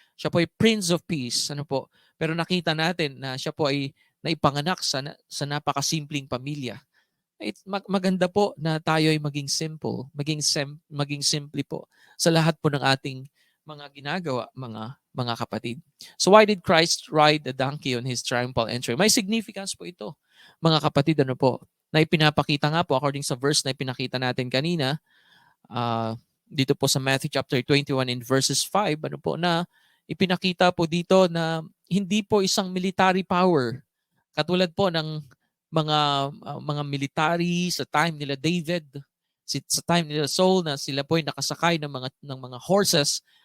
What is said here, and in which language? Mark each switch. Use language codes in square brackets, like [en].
[tl] Siya po ay Prince of Peace. Ano po? Pero nakita natin na siya po ay naipanganak sa napakasimpleng pamilya. Maganda po na tayo ay maging simple, maging simple po sa lahat po ng ating mga ginagawa, mga kapatid. [en] So why did Christ ride the donkey on his triumphal entry? [tl] May significance po ito, mga kapatid, ano po, na ipinapakita nga po according sa verse na ipinakita natin kanina, dito po sa Matthew chapter 21 in verses 5, ano po, na ipinakita po dito na hindi po isang military power katulad po ng mga military sa time nila David, sa time nila Saul, na sila po ay nakasakay ng mga horses.